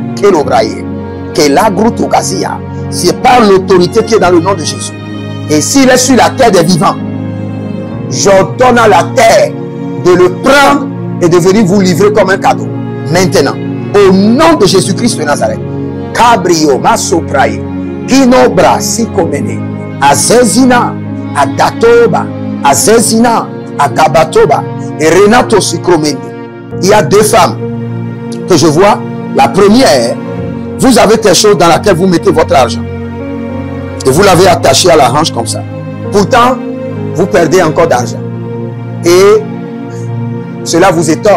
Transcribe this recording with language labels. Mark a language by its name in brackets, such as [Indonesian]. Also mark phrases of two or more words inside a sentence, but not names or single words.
[French] Que l'obraye. Que l'agroutogazia. C'est par l'autorité qui est dans le nom de Jésus. Et s'il est sur la terre des vivants, j'ordonne à la terre de le prendre et de venir vous livrer comme un cadeau. Maintenant, au nom de Jésus-Christ de Nazareth, Cabrio, Masoprae, Kinobra, Sikomene, Azezina, Adatoba, Azezina, Agabatoba et Renato Sikromene. Il y a 2 femmes que je vois. La première, vous avez quelque chose dans laquelle vous mettez votre argent. Et vous l'avez attaché à la hanche comme ça. Pourtant, vous perdez encore d'argent. Et cela vous étonne.